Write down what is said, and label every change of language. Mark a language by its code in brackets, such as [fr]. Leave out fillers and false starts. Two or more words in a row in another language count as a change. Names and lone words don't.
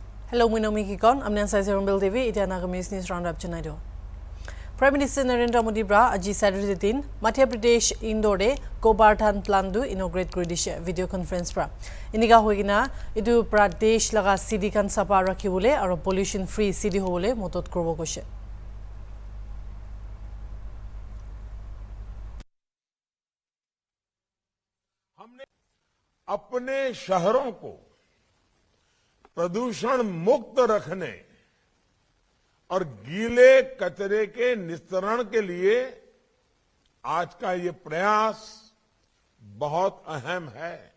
[en] Hello, my name is Kikon. I'm Nancy Hornbilltv. It's an Agamese News Roundup tonight. [nag] Prime Minister Narendra Modi bra aji Saturday din Madhya Pradesh Indore Gobarthan plan du inaugurate kori dishe [en] video conference [nag] pra. Iniga hoigina idu Pradesh laga city kan sapa rakhibole aro [en] pollution free city [nag] hobole motot korbo koise. [hi] हमने अपने शहरों को प्रदूषण मुक्त रखने और गीले कचरे के निस्तारण के लिए आज का ये प्रयास बहुत अहम है।